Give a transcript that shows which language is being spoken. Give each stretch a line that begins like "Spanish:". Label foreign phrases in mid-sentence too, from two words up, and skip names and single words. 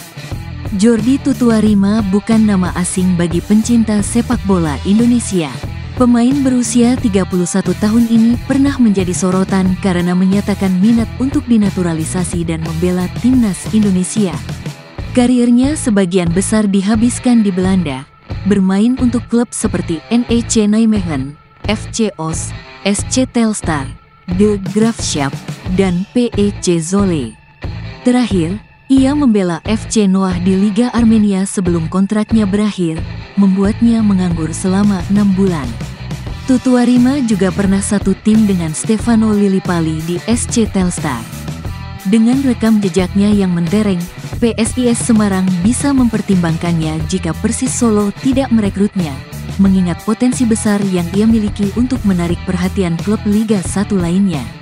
Indonesian: Jordi Tutuarima bukan nama asing bagi pencinta sepak bola Indonesia. Pemain berusia 31 tahun ini pernah menjadi sorotan karena menyatakan minat untuk dinaturalisasi dan membela timnas Indonesia. Karirnya sebagian besar dihabiskan di Belanda, bermain untuk klub seperti NEC Nijmegen, FC Os, SC Telstar, De Graafschap, dan PEC Zwolle. Terakhir, ia membela FC Noah di Liga Armenia sebelum kontraknya berakhir, membuatnya menganggur selama 6 bulan. Tutuarima juga pernah satu tim dengan Stefano Lillipali di SC Telstar. Dengan rekam jejaknya yang mentereng, PSIS Semarang bisa mempertimbangkannya jika Persis Solo tidak merekrutnya, mengingat potensi besar yang ia miliki untuk menarik perhatian klub Liga 1 lainnya.